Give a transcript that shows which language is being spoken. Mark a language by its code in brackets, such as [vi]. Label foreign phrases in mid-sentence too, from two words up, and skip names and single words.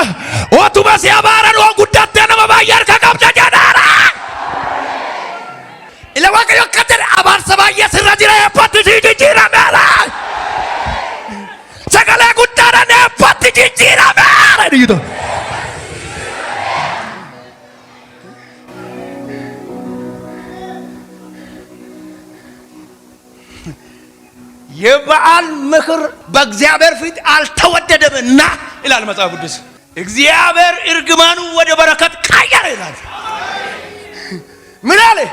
[om] Otuma si abaaranu guddattee nama baay'ee harka qabda jedheera. Ila Waaqayyo akka jedhe abaarsa baay'ee sirra jira eebbatti si jijjiirameera. Sagalee guddaadhaan eebbatti jijjiirameera. [am] የበዓል ምክር በእግዚአብሔር ፊት አልተወደደምና ይላል መጽሐፍ ቅዱስ። እግዚአብሔር እርግማኑ ወደ በረከት ቀየረ ይላል። ምን አለ?